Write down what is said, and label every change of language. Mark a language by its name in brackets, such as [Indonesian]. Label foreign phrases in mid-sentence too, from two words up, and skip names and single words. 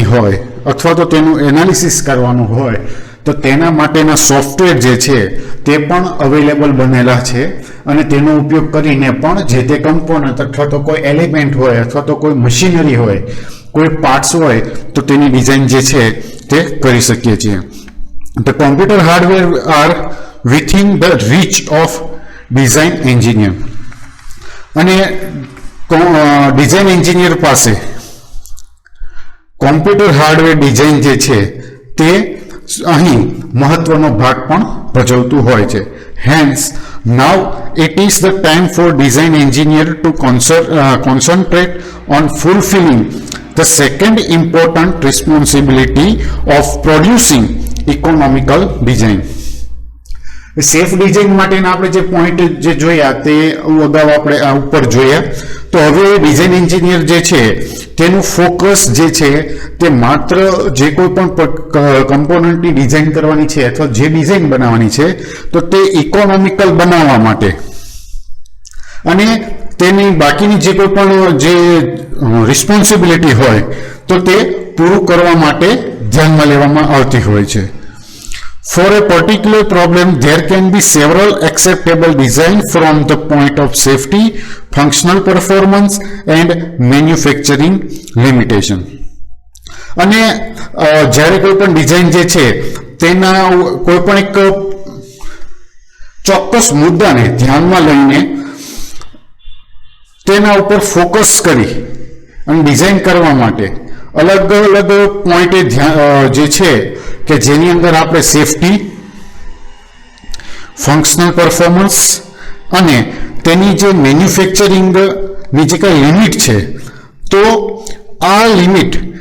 [Gujarati] હોય અથવા તો તેનું એનાલિસિસ કરવાનું હોય તો તેના માટેના સોફ્ટવેર જે છે તે પણ અવેલેબલ બનેલા છે અને તેનો ઉપયોગ કરીને પણ જે તે કમ્પોનન્ટ અથવા તો કોઈ એલિમેન્ટ હોય અથવા તો કોઈ મશીનરી હોય, કોઈ પાર્ટ્સ હોય તો તેની ડિઝાઇન જે છે તે કરી શકીએ છીએ. [English] The computer hardware are within the reach of design engineer. [Gujarati] અને [English] design engineer [Gujarati] પાસે [English] computer hardware design [Gujarati] જે છે તે અહીં મહત્વનો ભાગ પણ ભજવતું હોય છે. [English] Hence, now it is the time for design engineer to concentrate on fulfilling the second important responsibility of producing economical design. safe design [Gujarati] માટેના આપણે જે પોઈન્ટ જે જોયા તે અગાઉ આપણે આ ઉપર જોયા. તો હવે [English] design engineer [Gujarati] જે છે તેનું ફોકસ જે છે તે માત્ર જે કોઈ પણ કમ્પોનન્ટની ડિઝાઇન કરવાની છે અથવા જે ડિઝાઇન બનાવવાની છે તો તે ઇકોનોમિકલ બનાવવા માટે અને તેની બાકીની જે કોઈ પણ જે રિસ્પોન્સિબિલિટી હોય તો તે પૂરું કરવા માટે ધ્યાનમાં લેવામાં આવતી હોય છે. [English] For a particular problem, there can be several acceptable design from the point of safety, functional performance and manufacturing limitation. [Gujarati] અને જ્યારે કોઈ પણ ડિઝાઇન જે છે તેના કોઈ પણ એક ચોક્કસ મુદ્દાને ધ્યાનમાં લઈને તેના ઉપર ફોકસ કરી અને ડિઝાઇન કરવા માટે અલગ અલગ પોઈન્ટે જે છે કે જેની અંદર આપણે સેફટી, [English] functional performance [Gujarati] અને તેની જે મેન્યુફેક્ચરિંગની જે કંઈ લિમિટ છે, તો આ લિમિટ